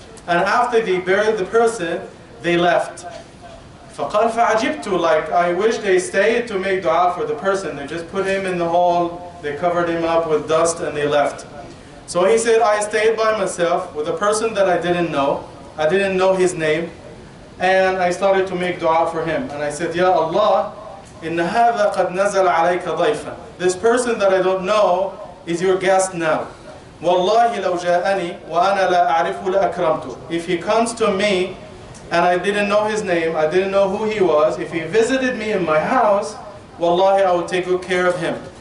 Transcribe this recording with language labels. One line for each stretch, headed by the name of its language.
English: And after they buried the person, they left.
Arabic: فَقَالْ فَعَجِبْتُ,
English: like, I wish they stayed to make dua for the person. They just put him in the hall, they covered him up with dust, and they left. So he said, I stayed by myself with a person that I didn't know. I didn't know his name. And I started to make dua for him. And I said, Ya Allah,
Arabic: إِنَّ هَذَا قَدْ نَزَلَ عَلَيْكَ ضَيْفًا.
English: This person that I don't know is your guest now.
Arabic: وَاللَّهِ لَوْ جَاءَنِي وَأَنَا لَا أَعْرِفُ لَأَكْرَمْتُ.
English: If he comes to me, and I didn't know his name, I didn't know who he was, if he visited me in my house, wallahi, I would take good care of him.